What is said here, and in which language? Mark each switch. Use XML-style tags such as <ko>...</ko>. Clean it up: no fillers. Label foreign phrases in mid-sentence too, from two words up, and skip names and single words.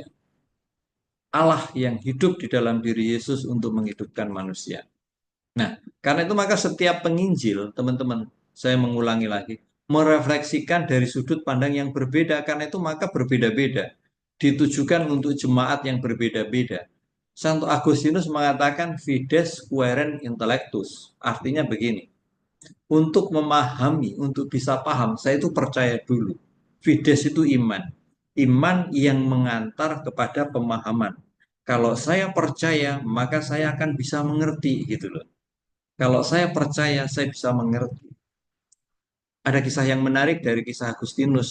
<id>Allah yang hidup di dalam diri Yesus untuk menghidupkan manusia. Nah, karena itu maka setiap penginjil, teman-teman, saya mengulangi lagi, merefleksikan dari sudut pandang yang berbeda, karena itu maka berbeda-beda. Ditujukan untuk jemaat yang berbeda-beda. Santo Agustinus mengatakan</id> <la>fides querens intellectus.</la> <id>Artinya begini, untuk memahami, untuk bisa paham, saya itu percaya dulu. Fides itu iman. Iman yang mengantar kepada pemahaman. Kalau saya percaya, maka saya akan bisa mengerti gitu loh. Kalau saya percaya, saya bisa mengerti. Ada kisah yang menarik dari kisah Agustinus.</id>